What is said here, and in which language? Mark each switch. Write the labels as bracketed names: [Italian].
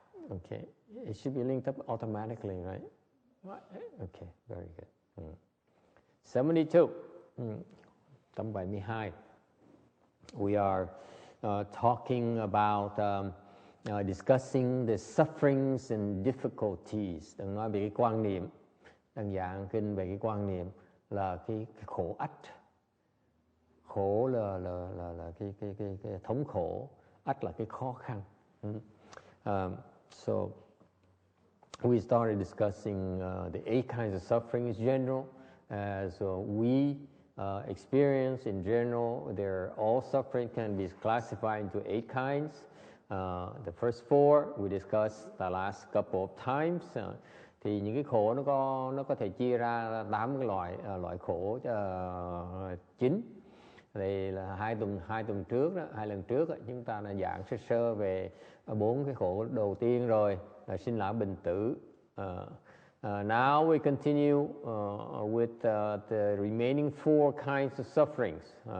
[English] Okay, it should be linked up automatically, right? Okay, very good. 72, [Vietnamese] tấm 72. [English] We are talking about discussing the sufferings and difficulties. [Vietnamese] Đang nói về cái quan niệm, đang giảng kinh về cái quan niệm là cái khổ ách. Khổ là cái thống khổ, ách là cái khó khăn. [English] So we started discussing the 8 kinds of suffering in general, as we experience in general. All suffering can be classified into 8 kinds. The first 4 we discussed the last couple of times. [Vietnamese] Thì những cái khổ nó có thể chia ra 8 cái loại khổ chính. Thì là hai tuần trước đó, 2 lần trước đó, chúng ta đã giảng sơ về 4 cái khổ đầu tiên rồi, là sinh lão bệnh tử. [English] Now we continue with the remaining 4 kinds of sufferings.